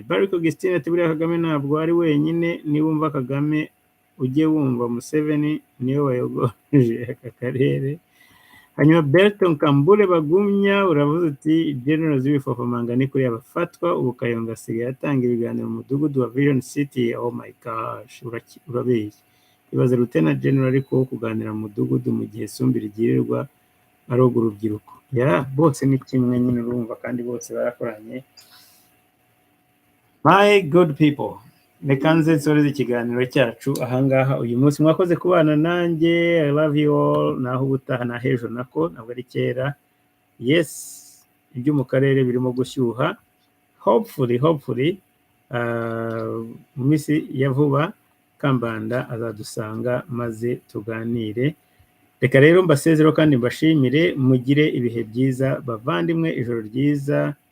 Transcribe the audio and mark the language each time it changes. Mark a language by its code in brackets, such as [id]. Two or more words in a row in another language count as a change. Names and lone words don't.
[rw] Bariko Augustine ati buriya Kagame ntabwo ari wenyine, niwumva Kagame ujye wumva Museveni niwe wayogoje aka karere. Hanyuma Berton Kambule Bagumya uravuze uti General z'ibifofamanga ni kuri abafatwa, ubu Kayonga asigaye atanga ibiganiro mu mudugudu wa Vision City. [en] Oh my gosh, [rw] urabeshya. Ibaze Lieutenant General ariko kuganira mu mudugudu mu gihe Sumbi rigirirwa aroga urubyiruko. Bose ni kimwe nyine urumva, kandi bose barakoranye. [en] My good people, [rw] reka nze nsoreze ikiganiro cyacu ahangaha uyu munsi. Mwakoze kubana nanjye, [en] I love you all. [rw] Naho ubutaha na hejo nako ntabwo ari kera. Yes, ibyo mu karere birimo gushyuha. Hopefully mu minsi ya vuba Kambanda azadusanga maze tuganire. Reka rero mbasezero kandi mbashimire, mugire ibihe byiza bavandimwe, ijoro ryiza.